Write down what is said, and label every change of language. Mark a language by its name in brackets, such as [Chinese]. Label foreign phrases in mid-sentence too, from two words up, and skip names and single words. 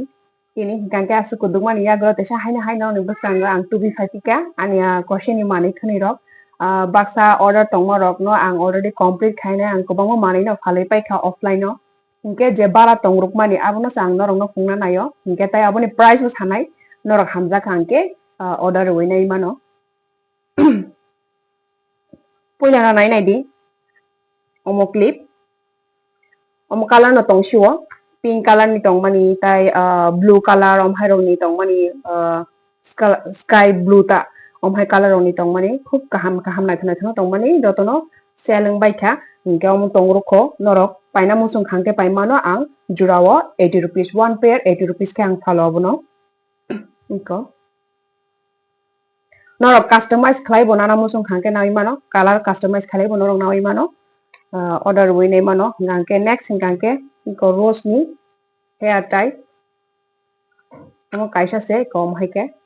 [Kok Borok] Kini hingkangke asu kudungman ya gro tesa haina no busang ang tubi Phaiphio ani Crochet ni mani khani rok baksa order tongma rok no ang [English] already complete [Kok Borok] khaina ang kobangma mani no phalai pai kha offline no hingke je bara tongruk mani abono sang no rong no khungna nayo hingke tai aboni price bo sanai norok hamja khangke order winai mano. Puila na nai di omo clip omo color no tong shiwo [English] pink color [Kok Borok] ni tong mani tai [English] blue color [Kok Borok] om hai rong ni tong mani [English] sky blue [Kok Borok] ta om hai color rong ni tong mani khub kaham nai thana tong mani jotono selling bai kha hingke omo tong rukho norok paina musung khangte pai mano ang jurawo [English] 80 rupees one pair 80 rupees [Kok Borok] ke ang phalo abono inko norok customize khlai bo nana musung khangke nawi mano color customize khlai bo norok nawi mano order winai mano hingke next hingke ko rose ni [English] hair tie [Kok Borok] omo kaisa se kom haike